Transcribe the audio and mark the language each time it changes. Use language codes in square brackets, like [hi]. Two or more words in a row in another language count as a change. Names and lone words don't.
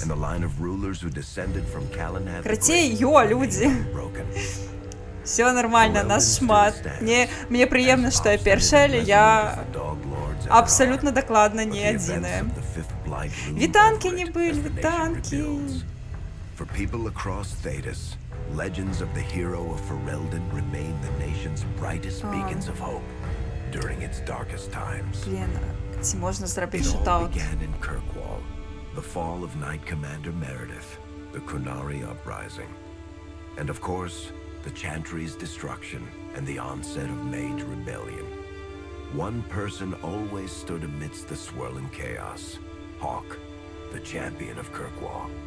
[be] Крацей, людзі. Все нормально, нас шмат. Мне прыемна, што я першая, але я абсалютна дакладна не адзіная. Вітанкі не былі, вітанкі. [en] For people across Thedas, legends of the hero of Ferelden remain the nation's brightest beacons of hope during its darkest times. [be] Блін, ці можна зрабіць [en] It all [be] шутаут? [en] began in Kirkwall, the fall of Knight Commander Meredith, the Kunari uprising, and of course, the Chantry's destruction and the onset of Mage Rebellion. One person always stood amidst the swirling chaos, Hawk, the champion of Kirkwall.